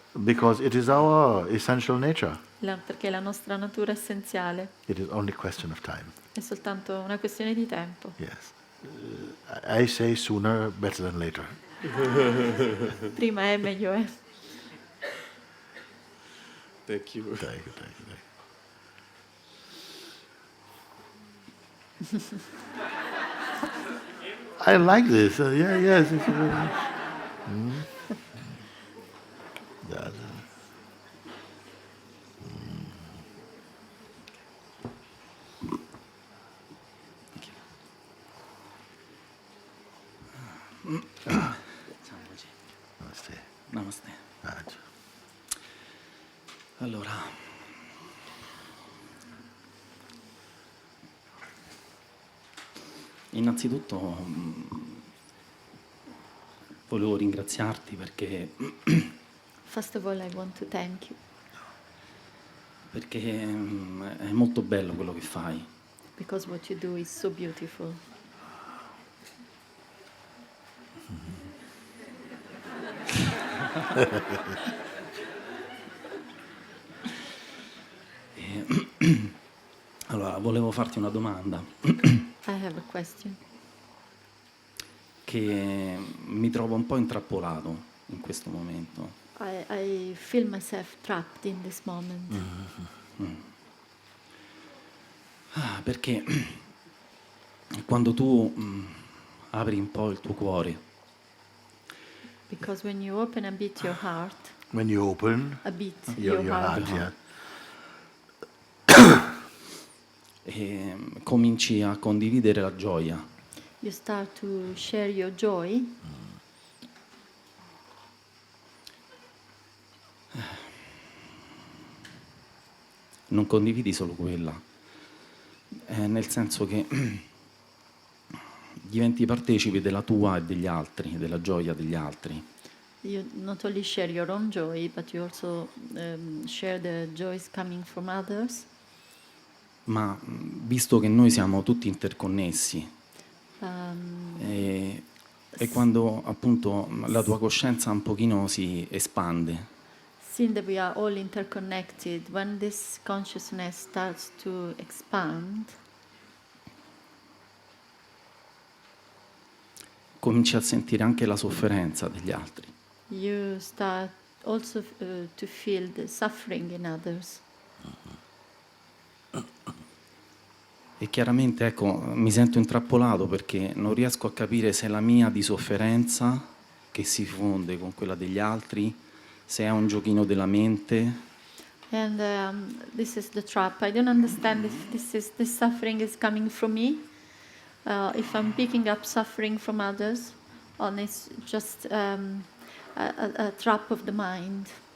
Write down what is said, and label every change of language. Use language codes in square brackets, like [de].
[en] because it is our essential nature. [it] perché la nostra natura essenziale [en] It is only a question of time. [it] è soltanto una questione di tempo. [en] Yes. I say sooner better than later. [it] Prima è, meglio è. [en] Thank you. Thank you. I like this. Yes. That, [it] Ciao Mooji. [hi] Namaste. Namaste. [en] That. [it] Allora, innanzitutto volevo ringraziarti [en] First of all, I want to thank you [it] perché è molto bello quello che fai. [en] because what you do is so beautiful. [it] Allora, volevo farti una domanda [en] I have a question. [it] che mi trovo un po' intrappolato in questo momento. [en] I feel myself trapped in this moment. [it] Perché quando tu apri un po' il tuo cuore [en] Because when you open a bit your heart, When you open a bit your heart, heart. yeah, [it] e cominci a condividere la gioia, [en] you start to share your joy. [it] non condividi solo quella, nel senso che diventi partecipe della tua e degli altri, della gioia degli altri. [en] You not only share your own joy, but you also share the joys coming from others. [it] Ma visto che noi siamo tutti interconnessi Um, e quando appunto la tua coscienza un pochino si espande, [en] Seeing that we are all interconnected, when this consciousness starts to expand, [it] cominci a sentire anche la sofferenza degli altri. [en] you start also to feel the suffering in others. [it] E chiaramente, ecco, mi sento intrappolato perché non riesco a capire se è la mia di sofferenza che si fonde con quella degli altri, se è un giochino della mente, [en] And this is the trap. I don't understand if this suffering is coming from me, if I'm picking up suffering from others, or it's just a trap of the mind.